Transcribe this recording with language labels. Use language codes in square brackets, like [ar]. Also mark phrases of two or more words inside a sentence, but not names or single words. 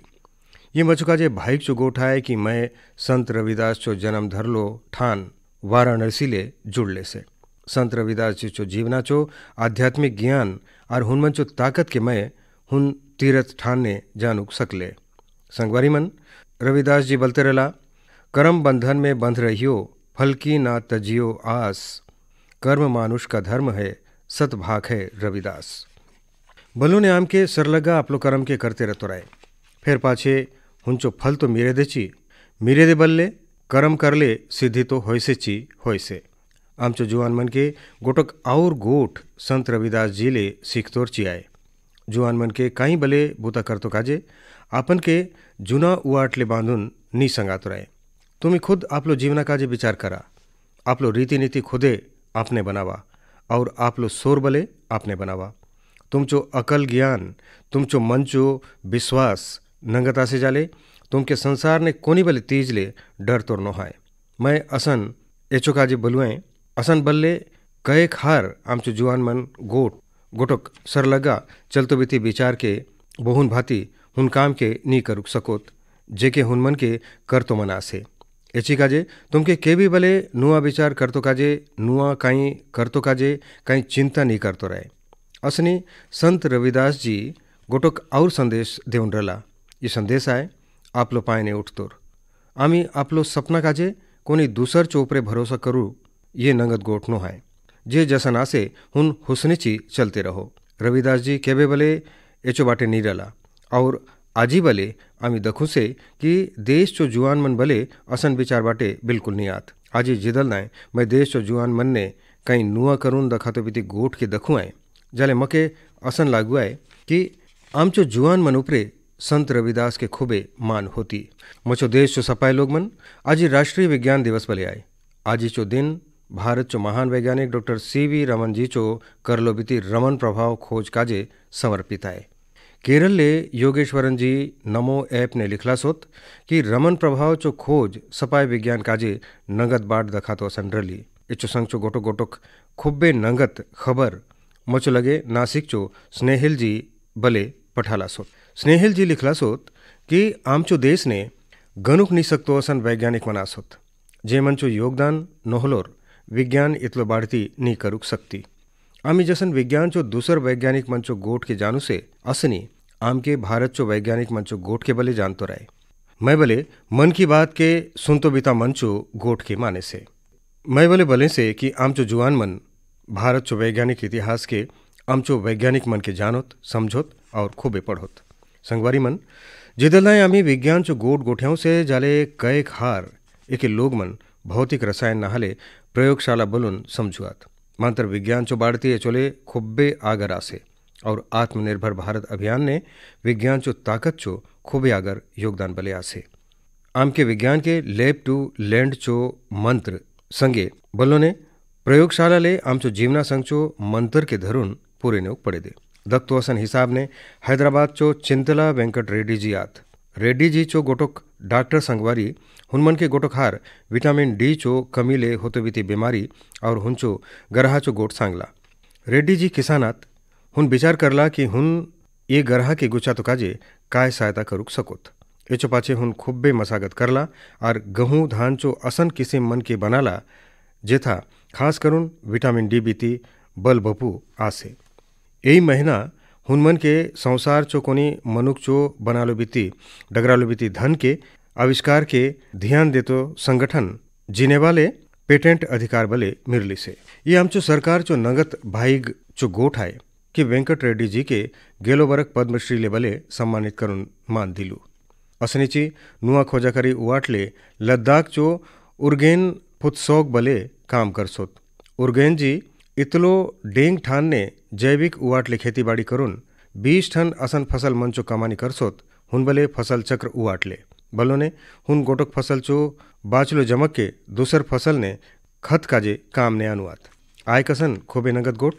[hlb] ये मचुका जे भाईक चो गोठ आए कि मैं संत रविदास चो जन्म धरलो ठान वाराणसी ले जुड़ले से। संत रविदास जी चो जीवना चो आध्यात्मिक ज्ञान और हुनमन चो ताकत के मैं हुन तीरथ ठान ने जानूक सकले। संगवारी मन रविदास जी बलते रला, [hi] कर्म बंधन में बंध रहियो, फल की ना तजियो आस, कर्म मानुष का धर्म है, सत भाग है रविदास। [hlb] बलो ने आम के सरलगा अपलो कर्म के करते रहतो रहे, फिर पाछे हुंचो फल तो मीरे देची, मीरे दे बल्ले कर्म कर ले सिद्धि तो होइसे ची होइसे। आमचो जुआन मन के गोटक और गोठ संत रविदास जी ले सीखतोर चियाए। जुआन मन के काई बले बूता करतो काजे आपन के जुना उआट ले बांधुन नी संगातो रहे। तुम्ही खुद आपलो जीवना काजे विचार करा, आपलो रीति नीति खुदे आपने बनावा और आपलो सोर बले आपने बनावा। तुमचो अकल ज्ञान, तुमचो मंचो विश्वास नंगता से जाले, तुमके संसार ने कोनी बले तीज ले डर तोर नोहाय। मैं असन एचो काजे बलुएं असन बल्ले कएक हार आमचो जुआन मन गोटक सरलगा चलतो बीती विचार के बहुन भांति हुन काम के नी करुक सकोत, जेके हुनमन के करतो मनासे। एची काजे तुमके के भी भले नुआ विचार करतो काजे नुआ काई करतो काजे काई चिंता नहीं करतो रहे। असनी संत रविदास जी गोटक और संदेश देउन रला। ये संदेश आए आपलो पायने उठतोर, आमी आपलो सपना काजे कोनी दूसर चोपरे भरोसा करू, ये नंगत गोठ नो है। जे जसन आसे हुन हुसनेची चलते रहो। रविदास जी केबे बले एचो बाटे नी रला और आजी बले आमी दखू से कि देश चो जुआन मन बले असन विचार बाटे बिल्कुल नहीं आत। आजी जिदल नाय मैं देश चो जुआन मन ने कहीं नुआ करून दखातो बीती गोठ के दखू आए, जाले मके असन लागू आए कि आमचो जुआन मन उपरे संत रविदास के खूबे मान होती। मुझो देश चो सपाय लोग मन आज राष्ट्रीय विज्ञान दिवस बले आए। आज चो दिन भारत चो महान वैज्ञानिक डॉक्टर CV रमन जी चो करलो बीती रमन प्रभाव खोज काजे समर्पित आए। केरल ले योगेश्वरन जी नमो ऐप ने लिखला सोत कि रमन प्रभाव चो खोज सपाय विज्ञान काजे नगद बाट दखातो संडरली। इचो संग चो गोटोक खुब्बे नगत खबर मुझो लगे नासिक चो स्नेहिल जी बले पठाला सोत। स्नेहिल जी लिखला सोत कि आमचो देश ने गनुक नी सकतो असन वैज्ञानिक मना सोत, जे मंचो योगदान नोहलोर विज्ञान इतलो बाढ़ती नी करुक सकती। आमी जसन विज्ञान चो दूसर वैज्ञानिक मंचो गोठ के जानू से असनी आम के भारत चो वैज्ञानिक मंचो गोठ के बले जानतो रहे। मैं बले मन की बात के सुनतो बीता मंचो गोठ के माने से, मैं बले से कि आमचो जुआन मन भारत चो वैज्ञानिक इतिहास के आमचो वैज्ञानिक मन के जानोत समझोत और खूबे पढ़ोत। संगवारी मन जिदलनाय आमी विज्ञान चो गोठ गोठ्याओं से जाले कएक हार एके लोग मन भौतिक रसायन नहाले प्रयोगशाला बोलून समझुआत। मांतर विज्ञान चो बाढ़ती चोले खुब्बे आगर आसे और आत्मनिर्भर भारत अभियान ने विज्ञान चो ताकत चो खूबे आगर योगदान बले आसे। आम के विज्ञान के [en] lab to land [hlb] चो मंत्र संगे बल्लो ने प्रयोगशाला ले आम चो जीवना संग चो मंत्र के धरुन पूरे ने पड़े दे। दक्तो असन हिसाब ने हैदराबाद चो चिंतला वेंकट रेड्डी जी आत। रेड्डी जी चो गोटोक डॉक्टर संगवारी हुनमन के गोटोक हार विटामिन D चो कमी ले होते बीती बीमारी और हुंचो गरहा चो गोट सांगला। रेड्डी जी किसानात हुन विचार करला कि हुन ये ग्रह के गुचा तो काजे काय सहायता करुक सकोत। एचो पाछे हुन खुब्बे मसागत करला और गहूँ धान चो असन किसिम मन के बनाला जेथा खास करून विटामिन डी बीती बल बपू आसे। यही महीना हुन मन के संसार चो कोनी मनुक चो बनालो बीती डगरालो बीती धन के आविष्कार के ध्यान देतो संगठन जिनेवाले पेटेंट अधिकार बले मिरली से। ये आमचो सरकार चो नगत भाईग चो गोठ आए कि वेंकट रेड्डी जी के गेलो बरक पद्मश्री ले बले सम्मानित करून मान दिलू। असनीची नुआ खोजाकरी उवाटले लद्दाख चो उर्गेन फुतसोग बले काम करसोत। उर्गेन जी इतलो डेंग ठान ने जैविक उवाटले खेतीबाड़ी करून 20 टन असन फसल मंचो कमानी करसोत। हुन बले फसल चक्र उवाटले बलोने हुन गोटक फसल चो बाचलो जमक के दूसर फसल ने खत काजे काम ने अनुवात आय कसन खोबे नगद गोठ।